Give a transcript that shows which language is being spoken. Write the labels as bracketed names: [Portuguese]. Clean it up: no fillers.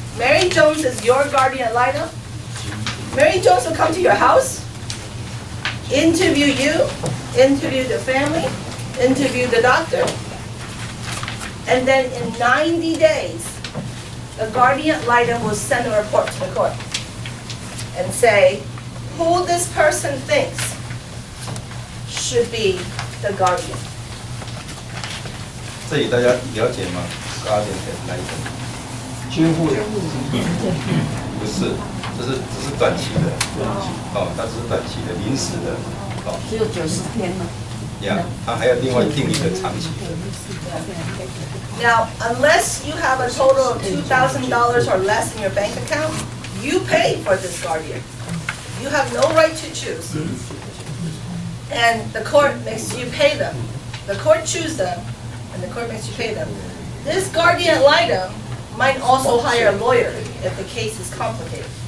[English] Mary Jones is your guardian ad litem. Mary Jones will come to your house, interview you, interview the family, interview the doctor. And then in 90 days, the guardian ad litem will send a report to the court and say who this person thinks should be the guardian. [Chinese] 这里大家了解吗？guardian ad litem，监护人不是，这是短期的，哦，它只是短期的、临时的，哦，只有90天吗？呀，它还有另外定义的长期的。 [English] Now, unless you have a total of $2,000 or less in your bank account, you pay for this guardian. You have no right to choose. And the court makes you pay them. The court chooses them, and the court makes you pay them. This guardian ad litem might also hire a lawyer if the case is complicated.